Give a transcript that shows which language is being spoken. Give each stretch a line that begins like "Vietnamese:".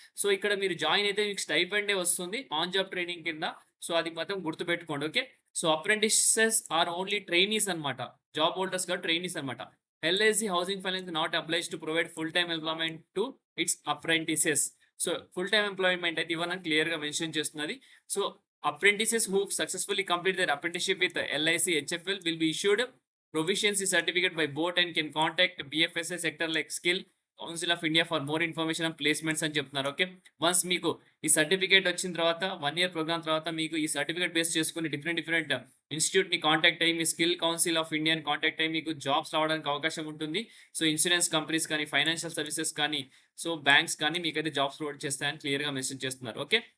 Telugu: So ఇక్కడ మీరు join అయితే మీకు స్టైపెండే వస్తుంది ఆన్ జాబ్ ట్రైనింగ్ కింద. సో అది మాత్రం గుర్తుపెట్టుకోండి. Okay. So
English: apprentices are only trainees
Telugu: అన్నమాట. జాబ్ హోల్డర్స్ కాదు, ట్రైనీస్ అన్నమాట.
English: LIC housing finance not obliged to provide full time employment to its apprentices.
Telugu: So full time employment అయితే ఇవ్వనని క్లియర్‌గా మెన్షన్ చేస్తున్నది.
English: so apprentices who successfully complete their apprenticeship with LIC HFL will be issued proficiency certificate by board and can contact BFSI sector like Skill Council of India for more information on placements
Telugu: అని చెప్తున్నారు. Okay. Once మీకు ఈ certificate వచ్చిన తర్వాత 1 year programme తర్వాత మీకు ఈ certificate base చేసుకొని డిఫరెంట్ ఇన్‌స్టిట్యూట్‌ని కాంటాక్ట్ అయ్యి మీ స్కిల్ కౌన్సిల్ ఆఫ్ ఇండియాని కాంటాక్ట్ అయ్యి మీకు జాబ్స్ రావడానికి అవకాశం ఉంటుంది. సో ఇన్స్యూరెన్స్ కంపెనీస్ కానీ, ఫైనాన్షియల్ సర్వీసెస్ కానీ, సో బ్యాంక్స్ కానీ మీకైతే జాబ్స్ ప్రొవైడ్ చేస్తాయని క్లియర్‌గా మెన్షన్ చేస్తున్నారు. ఓకే.